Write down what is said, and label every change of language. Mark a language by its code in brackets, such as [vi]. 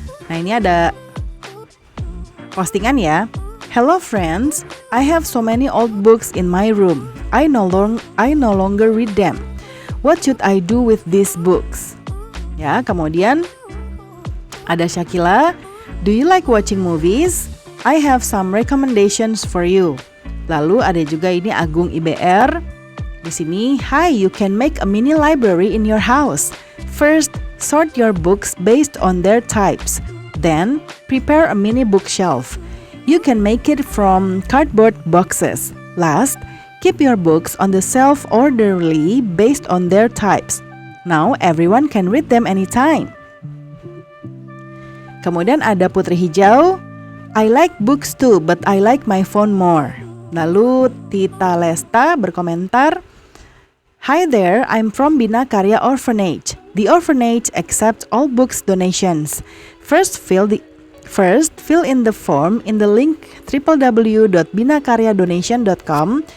[id] Nah, ini ada postingan ya. [en] Hello friends, I have so many old books in my room. I no longer read them. What should I do with these books? [id] Ya, kemudian ada Shakila. [en] Do you like watching movies? I have some recommendations for you. [id] Lalu ada juga ini Agung IBR. Di sini, [en] hi, you can make a mini library in your house. First, sort your books based on their types. Then, prepare a mini bookshelf. You can make it from cardboard boxes. Last, keep your books on the shelf orderly based on their types. Now, everyone can read them anytime. [id] Kemudian ada Putri Hijau. [en] I like books too, but I like my phone more. [id] Lalu Tita Lesta berkomentar, [en] Hi there, I'm from Bina Karya Orphanage. The orphanage accepts all books donations. First, fill in the form in the link www.binakarya-donation.com.